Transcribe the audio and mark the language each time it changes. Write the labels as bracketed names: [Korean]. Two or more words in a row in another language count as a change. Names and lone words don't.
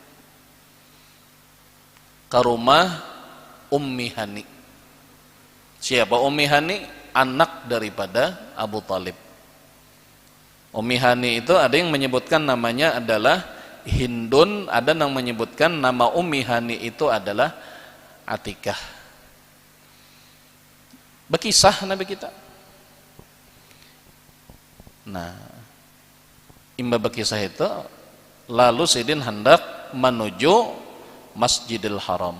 [Indonesian] Ke rumah Ummi Hani. Siapa Ummi Hani? Anak daripada Abu Talib. Ummi Hani itu ada yang menyebutkan namanya adalah Hindun, ada yang menyebutkan nama Ummi Hani itu adalah Atikah. [Banjar] Bekisah Nabi kita. Nah, imba bekisah itu, lalu Sidin hendak menuju Masjidil Haram.